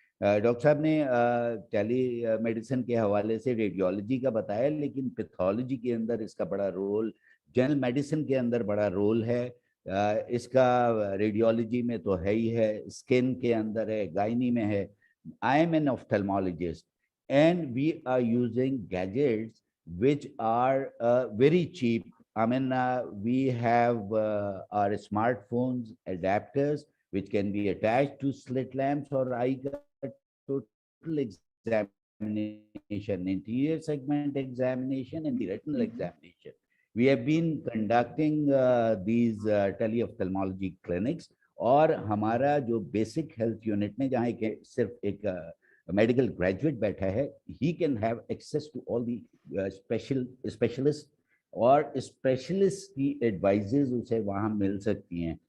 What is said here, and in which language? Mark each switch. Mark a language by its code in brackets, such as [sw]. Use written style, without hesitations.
[hi] Doctor साहब ने tele medicine के हवाले से रेडियोलॉजी का बताया, लेकिन पैथोलॉजी के अंदर इसका बड़ा रोल, जनरल मेडिसिन के अंदर बड़ा रोल है इसका। रेडियोलॉजी में तो है ही है, स्किन के अंदर है, गायनी में है। [en] I am an ophthalmologist and we are using gadgets which are very cheap. I mean, we have our smartphones adapters which can be attached to slit lamps or eye total examination, interior segment examination, and the retinal examination. We have been conducting these teleophthalmology clinics, [hi] और हमारा जो basic health unit में जहाँ सिर्फ एक medical graduate बैठा है, [en] he can have access to all the specialist, [hi] और स्पेशलिस्ट की एडवाइजेज उसे वहाँ मिल सकती हैं।